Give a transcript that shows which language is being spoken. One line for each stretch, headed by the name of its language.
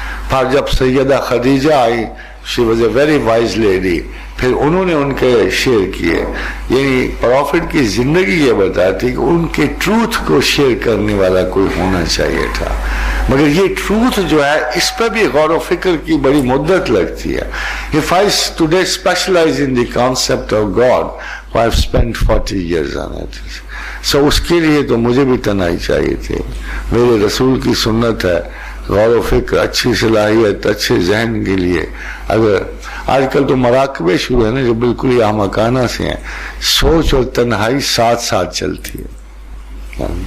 Urdu: پھر جب سیدہ خدیجہ آئی,
English: she was a very wise lady,
Urdu: پھر انہوں نے ان کے شیئر کیے. یعنی پروفٹ کی زندگی یہ بتاتی کہ ان کے ٹروتھ کو شیئر کرنے والا کوئی ہونا چاہیے تھا. مگر یہ ٹروتھ جو ہے اس پہ بھی غور و فکر کی بڑی مدت لگتی ہے.
English: If I today specialize in the concept of God, I've spent 40 years on it.
Urdu: So اس کے لیے تو مجھے بھی تنہائی چاہیے تھی. میرے رسول کی سنت ہے غور و فکر, اچھی صلاحیت, اچھے ذہن کے لیے. اگر آج کل تو مراقبے شروع ہیں نا جو بالکل ہی احمقانہ سے ہیں, سوچ اور تنہائی ساتھ ساتھ چلتی ہے.